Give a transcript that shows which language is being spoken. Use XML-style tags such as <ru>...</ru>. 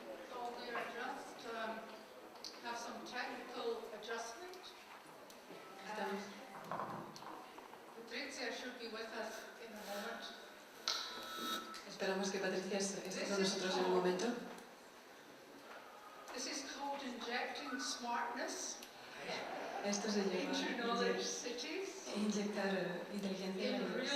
<en>So we are just have some technical adjustment. Patrizia should be with us in a moment.</en> <es>Esperamos que Patricia esté con nosotros en un momento.</es> <en>This is called injecting smartness</en> <es>Esto se llama</es> <en>into knowledge cities.</en> <es>inyectar inteligencia en las</es>